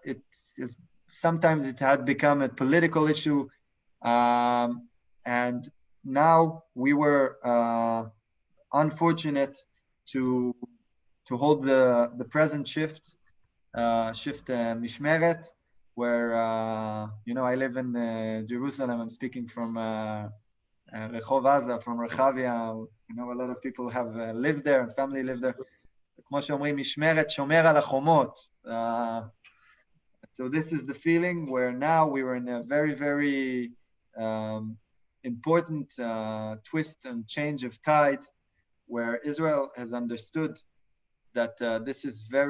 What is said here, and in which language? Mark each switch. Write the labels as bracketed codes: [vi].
[en] It's sometimes it had become a political issue, and now we were unfortunate to hold the present shift Mishmeret, where I live in Jerusalem. I'm speaking from Rehov Aza, from Rechavia. A lot of people have lived there and family live there. [he] כמו שאומרים, משמרת שומר על החומות. [en] So this is the feeling where now we were in a very, very important twist and change of tide, where Israel has understood that this is